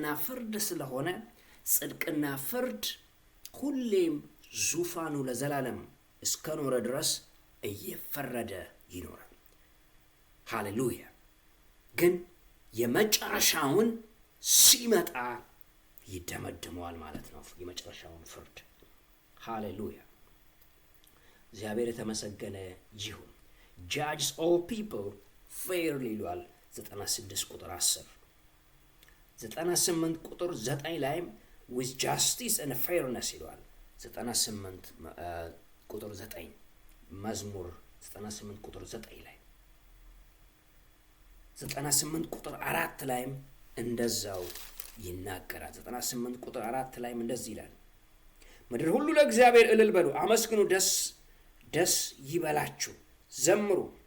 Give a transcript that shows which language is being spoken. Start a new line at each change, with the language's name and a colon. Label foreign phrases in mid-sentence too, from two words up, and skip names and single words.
Amharic: ፍርድ ስለሆነ ጽድቅና ፍርድ ሁሌም ዙፋኑ ለዘላለም እስከኖረ ድረስ እየፈረደ ይኖራል። ሃሌሉያ። ግን የመጨረሻውን ሲመጣ ይደመድመዋል ማለት ነው፣ የመጨረሻውን ፍርድ። ሃሌሉያ። እግዚአብሔር የተመሰገነ ይሁን።
English: judges all people fairly
Amharic: ይሏል 96 ቁጥር 10። 98 ቁጥር 9 ላይም
English: with justice and fairness
Amharic: ይሏል። 98 ቁጥር 9 መዝሙር 98 ቁጥር 9 ላይ 98 ቁጥር 4 ላይም እንደዛው ይናገራል። 98 ቁጥር 4 ላይም እንደዚህ ይላል፣ ምድር ሁሉ ለእግዚአብሔር እልል በሉ፣ አመስግኑ፣ ደስ ይበላችሁ፣ ዘምሩ።